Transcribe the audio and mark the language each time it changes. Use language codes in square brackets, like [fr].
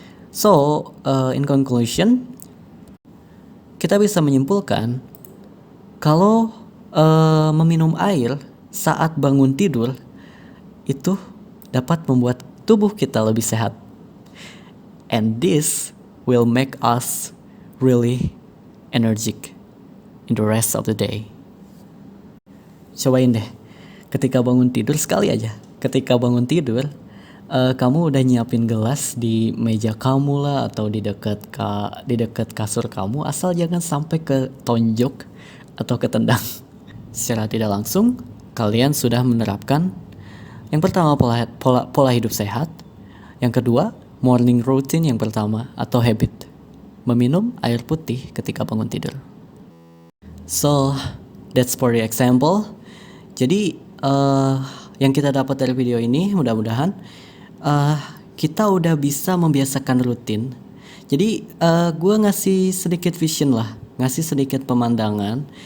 [en] So, in conclusion, [id] kita bisa menyimpulkan kalau meminum air saat bangun tidur itu dapat membuat tubuh kita lebih sehat. [en] And this will make us really energetic in the rest of the day. [id] Cobain deh, ketika bangun tidur sekali aja. Ketika bangun tidur, kamu udah nyiapin gelas di meja kamu lah atau di dekat kasur kamu, asal jangan sampai ke tonjok atau ketendang. Secara tidak langsung, kalian sudah menerapkan yang pertama pola hidup sehat, yang kedua morning routine yang pertama atau habit, meminum air putih ketika bangun tidur. [en] So, that's for the example. [id] Jadi, yang kita dapat dari video ini mudah-mudahan kita udah bisa membiasakan rutin. Jadi, gue ngasih sedikit vision lah, ngasih sedikit pemandangan.